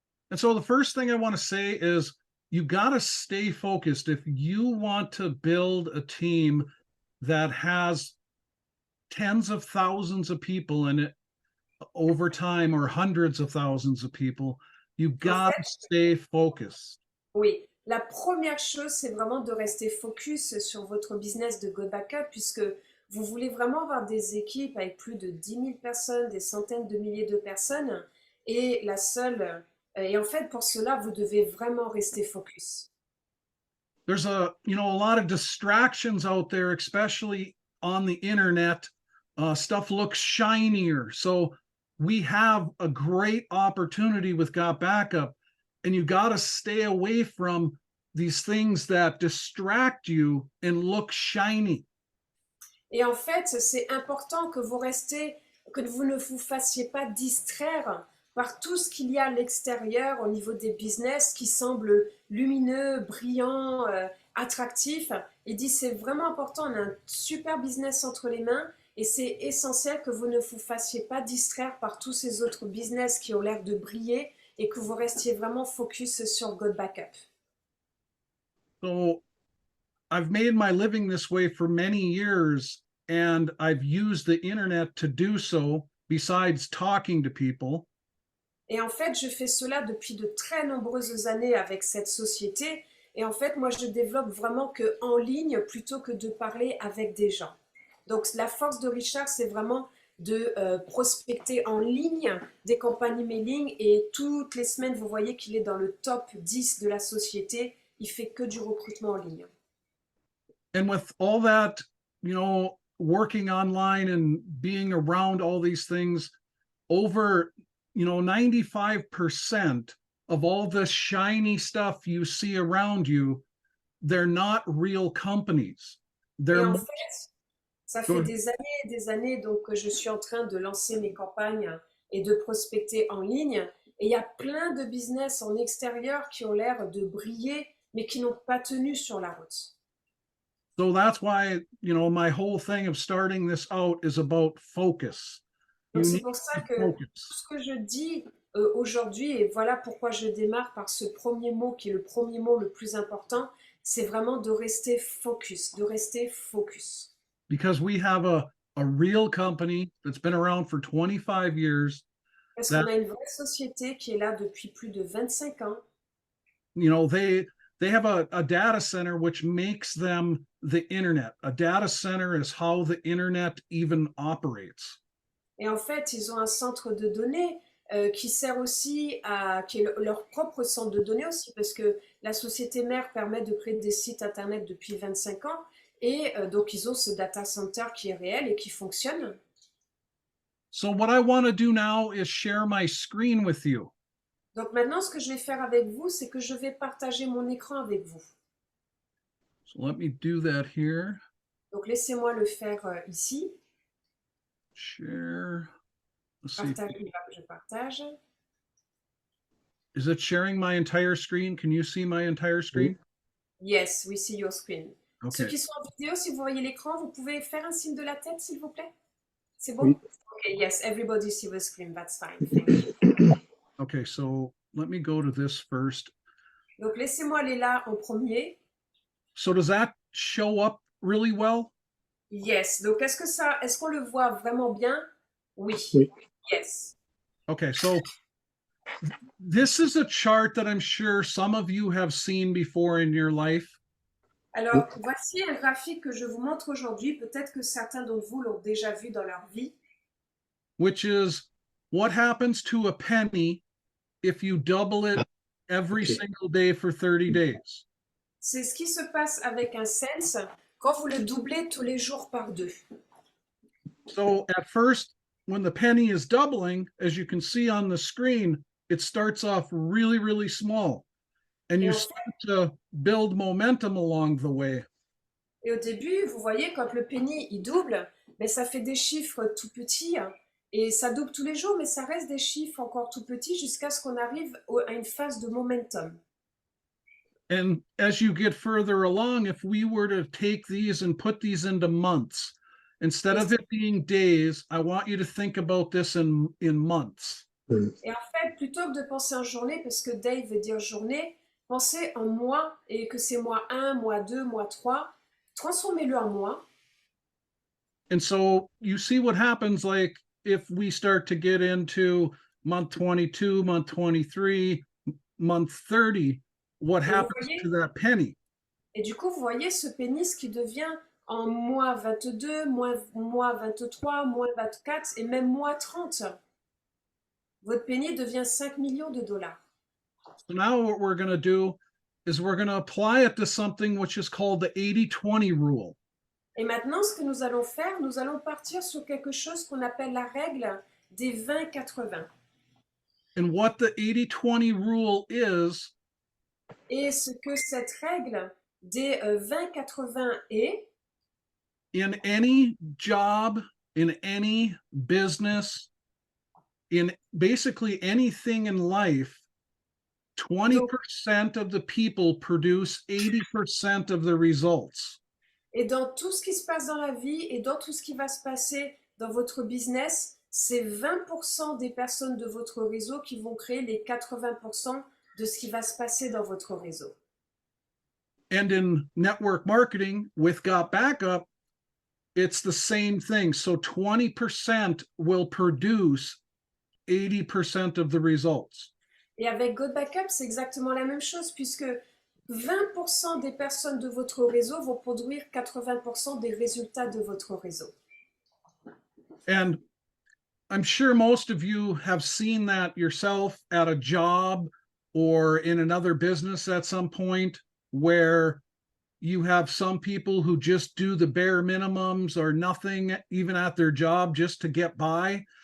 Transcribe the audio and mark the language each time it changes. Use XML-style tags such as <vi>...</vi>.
<en>And so the first thing I want to say is you got to stay focused. If you want to build a team that has tens of thousands of people in it over time or hundreds of thousands of people, you got to stay focused.</en> <fr>Oui, La première chose, c'est vraiment de rester focus sur votre business de Go Backup, puisque vous voulez vraiment avoir des équipes avec plus de 10 000 personnes, des centaines de milliers de personnes. Et en fait, pour cela, vous devez vraiment rester focus.</fr> <en>There's a lot of distractions out there, especially on the internet. Stuff looks shinier. So we have a great opportunity with Got Backup, and you got to stay away from these things that distract you and look shiny.</en> <fr>Et en fait, c'est important que vous ne vous fassiez pas distraire par tout ce qu'il y a à l'extérieur au niveau des business qui semble lumineux, brillant, attractif. Il dit c'est vraiment important, on a un super business entre les mains et c'est essentiel que vous ne vous fassiez pas distraire par tous ces autres business qui ont l'air de briller et que vous restiez vraiment focus sur God Backup.</fr> <en>So I've made my living this way for many years, and I've used the internet to do so, besides talking to people.</en> <fr>Et en fait, je fais cela depuis de très nombreuses années avec cette société. Et en fait, moi, je développe vraiment que en ligne plutôt que de parler avec des gens. Donc, la force de Richard, c'est vraiment de prospecter en ligne des campagnes emailing. Et toutes les semaines, vous voyez qu'il est dans le top 10 de la société. Il fait que du recrutement en ligne.</fr> <en>And with all that, working online and being around all these things, over 95% of all the shiny stuff you see around you, they're not real companies.</en> <fr>Et en fait, ça fait des années et des années donc, que je suis en train de lancer mes campagnes et de prospecter en ligne. Et il y a plein de business en extérieur qui ont l'air de briller, mais qui n'ont pas tenu sur la route.</fr> <en>So that's why, my whole thing of starting this out is about focus.</en> <fr>Donc c'est pour ça que tout ce que je dis aujourd'hui, et voilà pourquoi je démarre par ce premier mot qui est le premier mot le plus important, c'est vraiment de rester focus, de rester focus.</fr> <en>Because we have a real company that's been around for 25 years.</en> <fr>Parce qu'on a une vraie société qui est là depuis plus de 25 ans.</fr> <en>They have a data center which makes them the internet. A data center is how the internet even operates.</en> <fr>Et en fait, ils ont un centre de données qui sert aussi qui est leur propre centre de données aussi, parce que la société mère permet de créer des sites internet depuis 25 ans. Et donc, ils ont ce data center qui est réel et qui fonctionne.</fr> <en>So what I want to do now is share my screen with you.</en> <fr>Donc maintenant, ce que je vais faire avec vous, c'est que je vais partager mon écran avec vous.</fr> <en>So let me do that here.</en> <fr>Donc laissez-moi le faire ici.</fr> <en>Share. Let's see.</en> <fr>Partager, je partage.</fr> <en>Is it sharing my entire screen? Can you see my entire screen? Yes, we see your screen. Okay.</en> <fr>Ceux qui sont en vidéo, si vous voyez l'écran, vous pouvez faire un signe de la tête, s'il vous plaît. C'est bon? Oui.</fr> <en>Okay, yes, everybody see the screen. That's fine. Thank you. Okay, so let me go to this first.</en> <fr>Donc laissez-moi aller là en premier.</fr> <en>So does that show up really well? Yes.</en> <fr>Donc est-ce qu'on le voit vraiment bien? Oui. Oui.</fr> <en>Yes. Okay, so this is a chart that I'm sure some of you have seen before in your life.</en> <fr>Alors, voici un graphique que je vous montre aujourd'hui. Peut-être que certains d'entre vous l'ont déjà vu dans leur vie.</fr> <en>Which is what happens to a penny if you double it every single day for 30 days.</en> <fr>C'est ce qui se passe avec un cents quand vous le doublez tous les jours par 2.</fr> <en>So at first, when the penny is doubling, as you can see on the screen, it starts off really, really small. And you start to build momentum along the way.</en> <fr>Et au début, vous voyez, quand le penny il double, mais ça fait des chiffres tout petits. Et ça double tous les jours, mais ça reste des chiffres encore tout petits jusqu'à ce qu'on arrive à une phase de momentum.</fr> <en>And as you get further along, if we were to take these and put these into months, instead of it being days, I want you to think about this in months.</en> <fr>Et en fait, plutôt que de penser en journée, parce que day veut dire journée, pensez en mois, et que c'est mois 1, mois 2, mois 3, transformez-le en mois.</fr> <en>And so you see what happens, like if we start to get into month 22, month 23, month 30, what</en> <fr>Et vous</fr> <en>happens</en> <fr>voyez,</fr> <en>to that penny?</en> <fr>et du coup, vous voyez ce pénis qui devient en moins 22, moins 23, moins 24 et même moins 30. Votre pénis devient 5 millions de dollars.</fr> <en>So now what we're going to do is we're going to apply it to something which is called the 80-20 rule.</en> <fr>Et maintenant, ce que nous allons faire, nous allons partir sur quelque chose qu'on appelle la règle des 20-80.</fr> <en>And what the 80-20 rule is</en> <fr>Et ce que cette règle des 20-80 est,</fr> <en>in any job, in any business, in basically anything in life, 20% of the people produce 80% of the results.</en> <fr>et dans tout ce qui se passe dans la vie et dans tout ce qui va se passer dans votre business, c'est 20% des personnes de votre réseau qui vont créer les 80% de ce qui va se passer dans votre réseau.</fr> <en>And in network marketing with Got Backup, it's the same thing. So 20% will produce 80% of the results.</en> <fr>Et avec Go Backup, c'est exactement la même chose puisque 20% des personnes de votre réseau vont produire 80% des résultats de votre réseau.</fr> <en>And I'm sure most of you have seen that yourself at a job or in another business at some point, where you have some people who just do the bare minimums or nothing even at their job just to get by.</en>